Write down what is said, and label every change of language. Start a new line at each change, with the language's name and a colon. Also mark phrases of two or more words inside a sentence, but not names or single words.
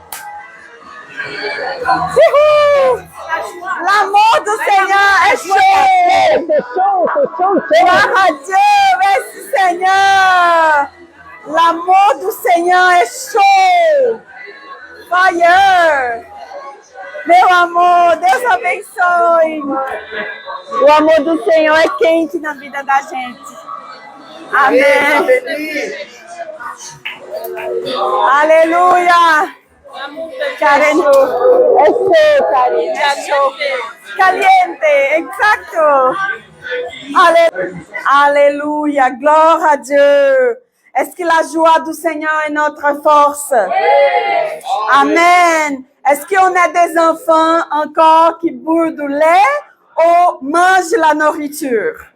French: L'amour du Seigneur est chaud. C'est chaud. Gloire à Dieu, merci Seigneur. L'amour du Seigneur est chaud. Fire.
Portuguese: Meu amor, Deus abençoe. O amor do Senhor é quente na vida da gente. Amém. Aleluia. Karen, é chaud, Karen, é chaud.
Spanish: Caliente, exacto.
French: Alléluia, gloire à Dieu. Est-ce que la joie du Seigneur est notre force? Amen. Est-ce qu'on a des enfants encore qui boivent du lait ou mangent la nourriture?